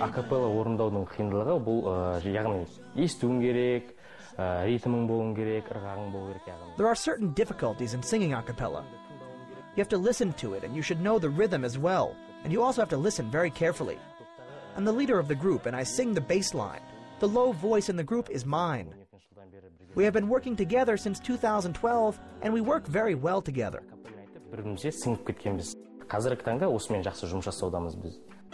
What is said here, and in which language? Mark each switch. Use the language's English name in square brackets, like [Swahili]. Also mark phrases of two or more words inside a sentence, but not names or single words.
[Kazakh] Акапелла орындаудың қиындылығы бұл яғни естуің керек, ритмің болуың керек, ырғағың болу керек яғни. [English] There are certain difficulties in singing a cappella. You have to listen to it, and you should know the rhythm as well, and you also have to listen very carefully. I'm the leader of the group, and I sing the bass line. The low voice in the group is mine. We have been working together since 2012, and we work very well together. [Kazakh] Бірімізге сіңіп кеткенбіз. Қазіргі таңда осымен жақсы жұмыс жасаудамыз біз.